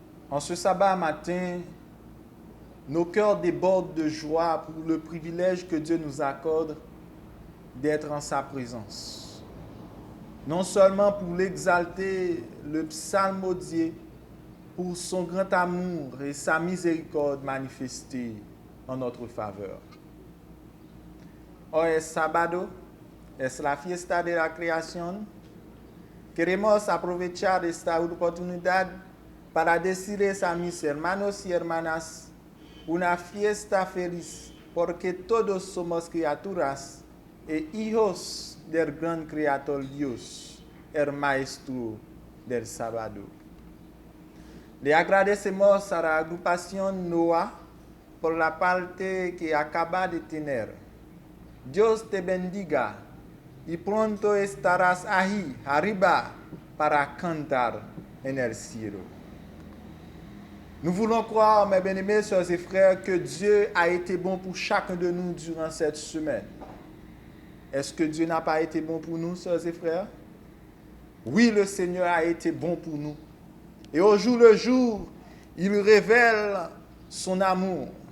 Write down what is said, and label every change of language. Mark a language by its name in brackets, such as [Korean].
[French] En ce sabbat matin, nos cœurs débordent de joie pour le privilège que Dieu nous accorde d'être en sa présence. Non seulement pour l'exalter, le psalmodier, pour son grand amour et sa miséricorde manifestée en notre faveur. [Spanish] Hoy es sábado, es la fiesta de la creación. Queremos aprovechar esta oportunidad para decirles a mis hermanos y hermanas una fiesta feliz, porque todos somos criaturas e hijos del gran creador Dios, el maestro del sábado. Le agradecemos a la agrupación NOA por la parte que acaba de tener. Dios te bendiga y pronto estarás ahí arriba para cantar en el cielo. [French] Nous voulons croire, mes bien-aimés sœurs et frères, que Dieu a été bon pour chacun de nous durant cette semaine. Est-ce que Dieu n'a pas été bon pour nous, sœurs et frères? Oui, le Seigneur a été bon pour nous. Et au jour le jour, il révèle son amour.